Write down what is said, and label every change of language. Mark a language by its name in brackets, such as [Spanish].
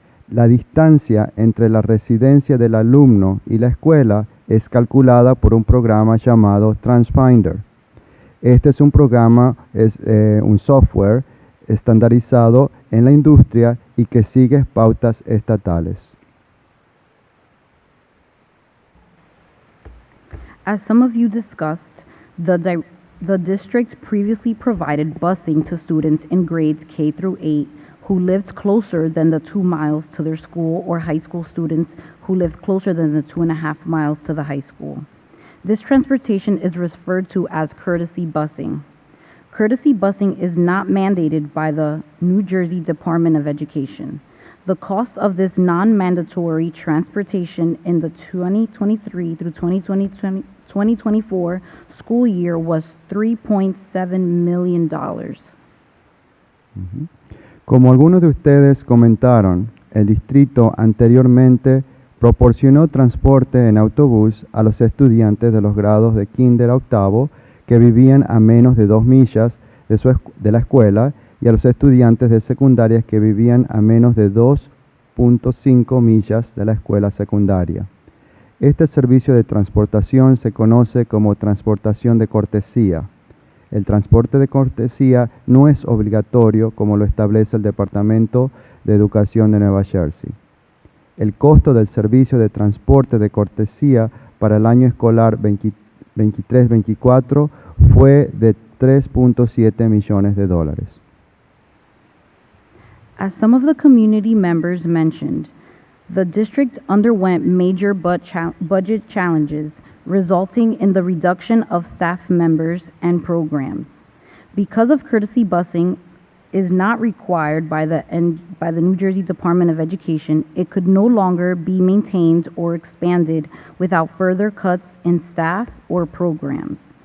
[Spanish] La distancia entre la residencia del alumno y la escuela es calculada por un programa llamado TransFinder. Este es un programa, un software estandarizado en la industria y que sigue pautas estatales. [English] As some of you discussed, the district previously provided busing to students in grades K through 8 who lived closer than the 2 miles to their school, or high school students who lived closer than the 2.5 miles to the high school. This transportation is referred to as courtesy busing. Courtesy busing is not mandated by the New Jersey Department of Education. The cost of this non-mandatory transportation in the 2023 through 2024 school year was $3.7 million. [Spanish] Como algunos de ustedes comentaron, el distrito anteriormente proporcionó transporte en autobús a los estudiantes de los grados de kinder a octavo que vivían a menos de 2 millas de la escuela y a los estudiantes de secundarias que vivían a menos de 2.5 millas de la escuela secundaria. Este servicio de transportación se conoce como transportación de cortesía. El transporte de cortesía no es obligatorio como lo establece el Departamento de Educación de Nueva Jersey. El costo del servicio de transporte de cortesía para el año escolar 23-24 fue de $3.7 millones. [English] As some of the community members mentioned, the district underwent major budget challenges, resulting in the reduction of staff members and programs. Because of courtesy busing is not required by the New Jersey Department of Education, it could no longer be maintained or expanded without further cuts in staff or programs.